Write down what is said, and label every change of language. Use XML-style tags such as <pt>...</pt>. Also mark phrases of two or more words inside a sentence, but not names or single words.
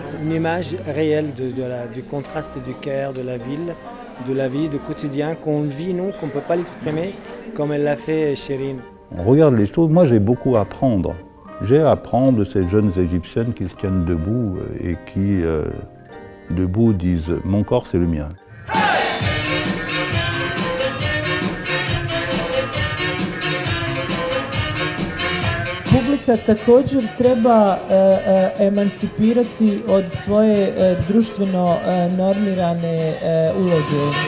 <fr>Une image réelle du contraste du Caire, de la ville, de la vie, du quotidien qu'on vit, nous, qu'on ne peut pas l'exprimer, comme elle l'a fait Chérine. On regarde les choses, moi j'ai beaucoup à apprendre. J'ai à apprendre de ces jeunes Égyptiennes qui se tiennent debout et qui, debout, disent « mon corps c'est le mien ».</fr> <hr>Publika također treba emancipirati od svoje društveno normirane uloge.</hr>